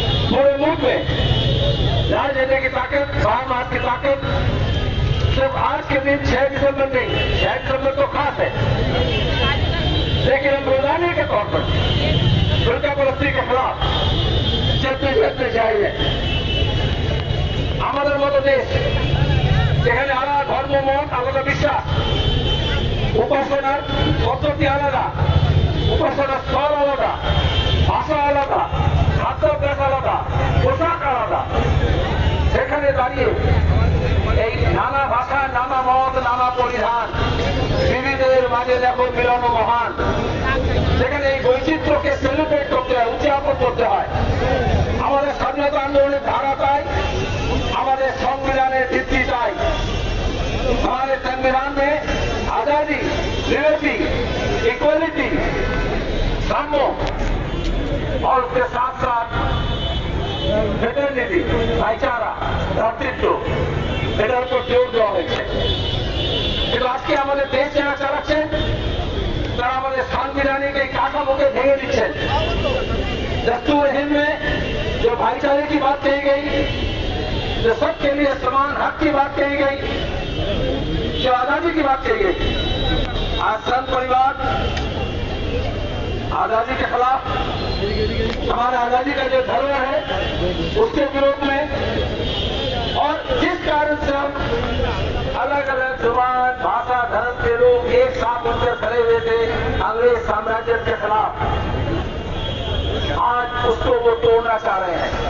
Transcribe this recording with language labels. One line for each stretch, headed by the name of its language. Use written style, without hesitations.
Hindi: पूरे मुल्क में राजनीति की ताकत, महाराज की ताकत सिर्फ आज के दिन 6 दिसंबर नहीं, 6 दिसंबर तो खास है, लेकिन हम रोजाने के तौर पर फिरका परस्ती के खिलाफ चलते चाहिए।
Bangla: আমাদের মতো দেশ যেখানে আলাদা ধর্ম, মত, আলাদা বিশ্বাস, উপাসনার পদ্ধতি আলাদা, উপাসনার স্তর আলাদা, ভাষা আলাদা, খাদ্যাভ্যাস আলাদা, পোশাক আলাদা, সেখানে দাঁড়িয়ে এই নানা ভাষা, নানা মত, নানা পরিধান, বিবিধের মাঝে দেখো মিলন মহান, সেখানে এই বৈচিত্র্যকে সেলিব্রেট করতে হয়, উদযাপন করতে হয়। আমাদের স্বাধীনতা আন্দোলনের ধারা চাই,
Hindi: हमारे संविधान में भित्ति चाई, हमारे संविधान में आजादी, लिबर्टी, इक्वलिटी, साम्य और उसके साथ साथ फ्रेटर्निटी, भाईचारा, भ्रातृत्व,
Bangla: এটার উপর জোর দেওয়া হয়েছে। কিন্তু আজকে আমাদের দেশ যারা চালাচ্ছেন তারা আমাদের সাংবিধানিক এই কাঠামোকে ভেঙে দিচ্ছেন।
Hindi: दस्तूर हिंद में जो भाईचारे की बात कही गई, जो सबके लिए समान हक की बात कही गई, जो आजादी की बात कही गई, आज संत परिवार आजादी के खिलाफ, हमारे आजादी का जो धरोहर है उसके विरोध में, और जिस कारण से हम अलग अलग जुबान, भाषा, धर्म के लोग एक साथ उनकर खड़े हुए थे अंग्रेज साम्राज्य के खिलाफ, आज उसको वो तोड़ना चाह रहे हैं।